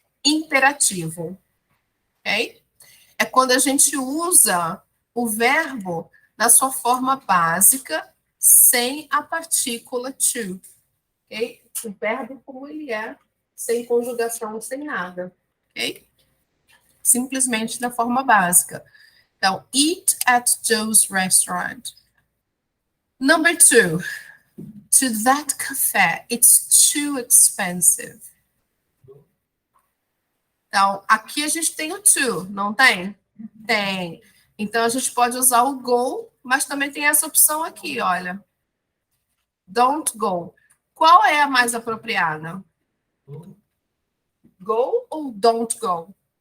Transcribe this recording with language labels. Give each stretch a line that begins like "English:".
Portuguese: Imperativo, ok? É quando a gente usa o verbo na sua forma básica, sem a partícula to, ok? O verbo como ele é, sem conjugação, sem nada, ok? Simplesmente da forma básica.
English: Então, eat at Joe's restaurant. Number 2, to that café, it's too expensive.
Portuguese: Então, aqui a gente tem o to, não tem? Tem. Então, a gente pode usar o go, mas também tem essa opção aqui, olha.
English: Don't go.
Portuguese: Qual é a mais apropriada? Go ou don't go?